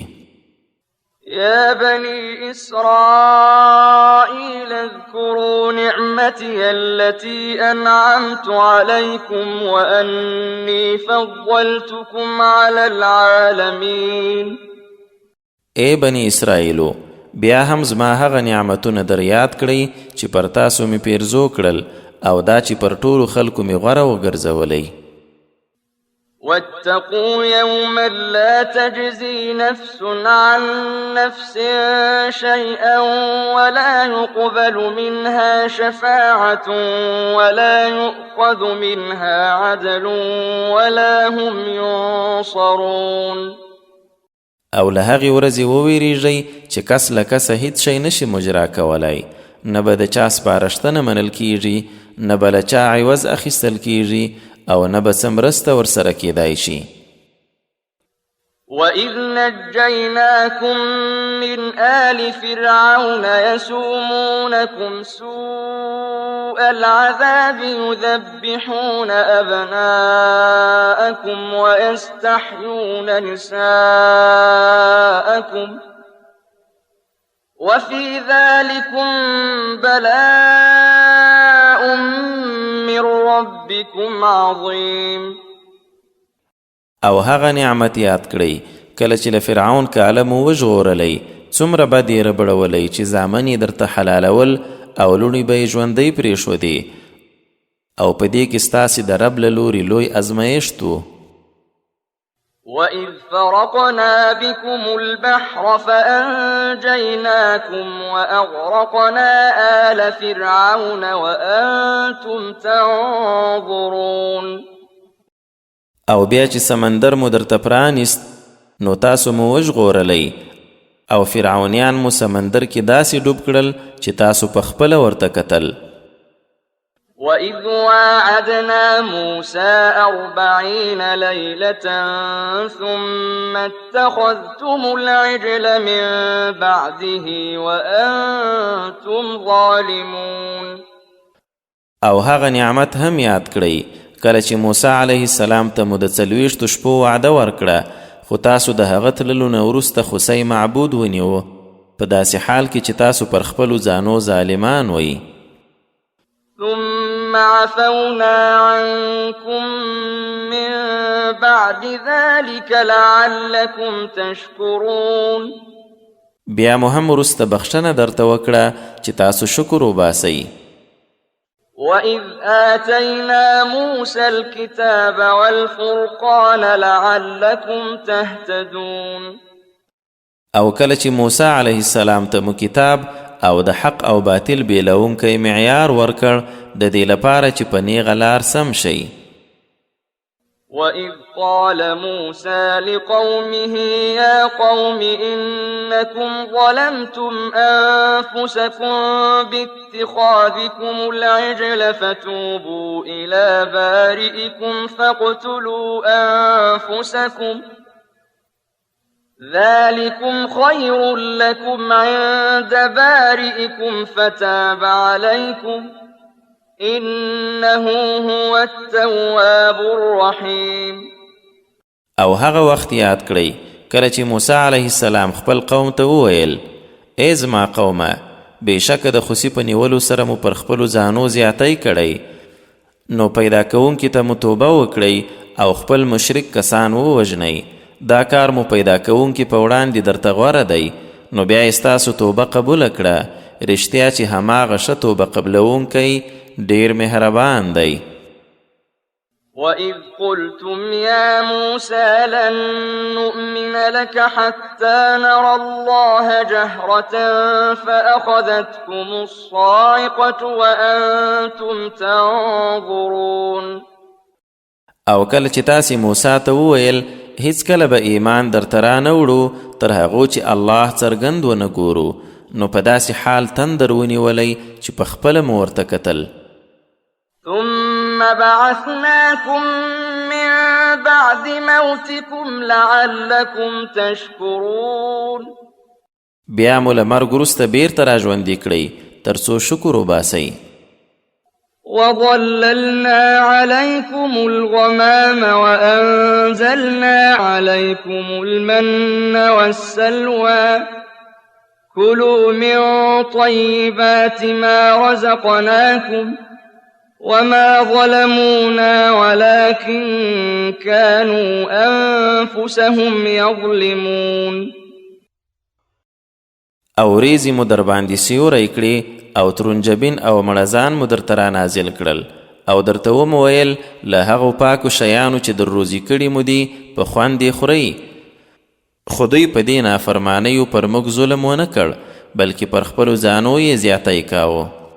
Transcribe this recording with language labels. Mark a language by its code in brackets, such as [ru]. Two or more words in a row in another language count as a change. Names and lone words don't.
[ar] يا بني إسرائيل اذكروا نعمتي التي أنعمت عليكم وأني فضلتكم على العالمين. [ps] اے بني اسرائیلو بیا هم زما هغه نعمتونه در یاد کړئ چې پر تاسو مې پیرزو کړل او دا چې پر ټولو خلکو مې غوره وګرځولی. [ar] واتقوا يوما لا تجزي نفس عن نفس شيئا ولا يقبل منها شفاعة ولا يؤخذ منها عدل ولا هم ينصرون. [ps] او له هغې ورځې وویریږئ چې کس له کسه هیڅ شی نشي مجرا کولی، نه به د چا سپارښتنه منل کیږي، نه به له چا عوض اخیستل کیږي او نه به څه مرسته ورسره کیدای شي. [ar] وَإِذْ نَجَّيْنَاكُمْ مِنْ آلِ فِرْعَوْنَ يَسُومُونَكُمْ سُوءَ الْعَذَابِ يُذَبِّحُونَ أَبْنَاءَكُمْ وَيَسْتَحْيُونَ نِسَاءَكُمْ وَفِي ذَلِكُمْ بَلَاءٌ مِّن رَّبِّكُمْ عَظِيمٌ. [ps] او هغه نعمت یاد کړئ کله چې له فرعون کاله مو وژغورلی، څومره بد یې ربړولی چې زامن یې درته حلالول او لوڼې به یې ژوندۍ پرېښودې، او په دې کې ستاسې د رب له لورې لوی ازمایښت و. [ar] وَإِذْ فَرَقْنَا بِكُمُ الْبَحْرَ فَأَنْجَيْنَاكُمْ وَأَغْرَقْنَا آلَ فِرْعَوْنَ وَأَنْتُمْ تَنْظُرُونَ. [ps] او بیا چې سمندر مو درته پرانیست نو تاسو مو وژغورلی او فرعونیان مو سمندر کې داسې ډوب کړل چې تاسو په خپله ورته کتل. [ar] وَإِذْ وَاعَدْنَا مُوسَىٰ 40 لَيْلَةً ثُمَّ اتَّخَذْتُمُ الْعِجْلَ مِن بَعْدِهِ وَأَنْتُمْ ظَالِمُونَ. [ps] او هغه نعمت هم یاد کړئ کله چې موسی [ar] علیه السلام [ps] ته مو د 40 شپو وعده ورکړه، خو تاسو د هغه تللو نه وروسته خوسی معبود ونیوه، په داسې حال کې چې تاسو پر خپلو ځانو ظالمان وئ. [ar] ثم عفونا عنكم من بعد ذلك لعلكم تشكرون. [ps] بیا مو هم وروسته بخښنه درته وکړه چې تاسو شکر وباسئ. [ar] وَإِذْ آتَيْنَا مُوسَى الْكِتَابَ وَالْفُرْقَانَ لَعَلَّكُمْ تَهْتَدُونَ. [ps] او کله چې موسی [ar] علیه السلام [ps] ته مو کتاب او د حق او باطل بیلونکی معیار ورکړ د دې لپاره چې په نیغه لار سم شئ. [ar] وَإِذْ قَالَ مُوسَى لِقَوْمِهِ يَا قَوْمِ إِنَّكُمْ ظَلَمْتُمْ أَنفُسَكُمْ بِاتِّخَاذِكُمُ الْعِجْلَ فَتُوبُوا إِلَى بَارِئِكُمْ فَاقْتُلُوا أَنفُسَكُمْ ذَلِكُمْ خَيْرٌ لَكُمْ عِندَ بَارِئِكُمْ فَتَابَ عَلَيْكُمْ إِنَّهُ هُوَ التَّوَّابُ الرَّحِيمُ. [ps] او هغه وخت یاد کړئ کله چې موسی [ar] علیه السلام [ps] خپل قوم ته وویل: ای زما قومه، بېشکه د خوسي په نیولو سره مو پر خپلو ځانو زیاتی کړی، نو پیدا کوونکي ته مو توبه وکړئ او خپل مشرک کسان ووژنئ. دا کار مو پیدا کوونکي په وړاندې درته غوره دی، نو بیا یې ستاسو توبه قبوله کړه. رښتیا چې هماغه ښه توبه قبلونکی ډیر مهربان دی. [ar] وَإِذْ قُلْتُمْ يَا مُوسَى لَن نُّؤْمِنَ لَكَ حَتَّىٰ نَرَى اللَّهَ جَهْرَةً فَأَخَذَتْكُمُ الصَّاعِقَةُ وَأَنتُمْ تَنظُرُونَ [ps] او کله چې تاسې موسی ته وویل هیڅ کله به ایمان درته رانه وړو تر هغو چې الله څرګند ونه ګورو نو په داسې حال تندر ونیولی چې په خپله مو ورته کتل. [ar] ثم بعثناكم من بعد موتكم لعلكم تشكرون [ps] بیا مو له مرګ وروسته بیرته راژوندي کړئ تر څو شکر وباسئ. [ar] وظللنا عليكم الغمام وأنزلنا عليكم المن والسلوى كلوا من طيبات ما رزقناكم وما ظلمونا ولكن كانوا أنفسهم يظلمون [ps] او ریزی مو در باندې سیوری کړي او ترنجبین او مړزان مو درته را نازل کړل او درته ومو ویل له هغو پاکو شیانو چې در روزي کړي مو دي په خوند یې خورئ. خو دوی په دې نافرمانیو پر موږ ظلم ونه کړ بلکې پر خپلو ځانو یې زیاتی کاوه.